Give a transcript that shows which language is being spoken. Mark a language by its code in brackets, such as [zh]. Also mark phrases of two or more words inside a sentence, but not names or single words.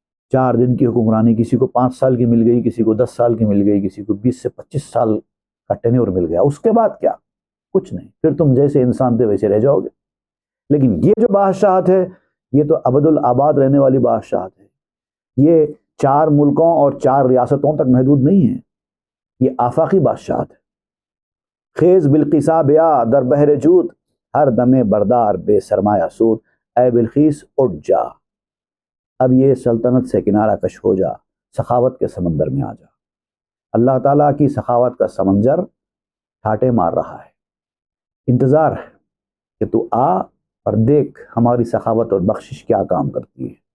[ur] 4 دن کی حکمرانی کسی کو 5 سال کی مل گئی، کسی کو 10 سال کی مل گئی، کسی کو 20 سے 25 سال کا ٹینیور مل گیا۔ اس کے بعد کیا؟ کچھ نہیں، پھر تم جیسے انسان تھے ویسے رہ جاؤ گے۔ لیکن یہ جو بادشاہت ہے، یہ تو ابد الآباد رہنے والی بادشاہت ہے۔ یہ 4 ملکوں اور 4 ریاستوں تک محدود نہیں ہے، یہ آفاقی بادشاہت ہے۔ [fa] خیز بلقیسا بیا در بحر جود، ہر دمے بردار بے سرمایہ سود۔ [ur] اے بلقیس اٹھ جا، اب یہ سلطنت سے کنارہ کش ہو جا، سخاوت کے سمندر میں آ جا۔ اللہ تعالیٰ کی سخاوت کا سمندر ٹھاٹے مار رہا ہے، انتظار ہے کہ تو آ اور دیکھ ہماری سخاوت اور بخشش کیا کام کرتی ہے۔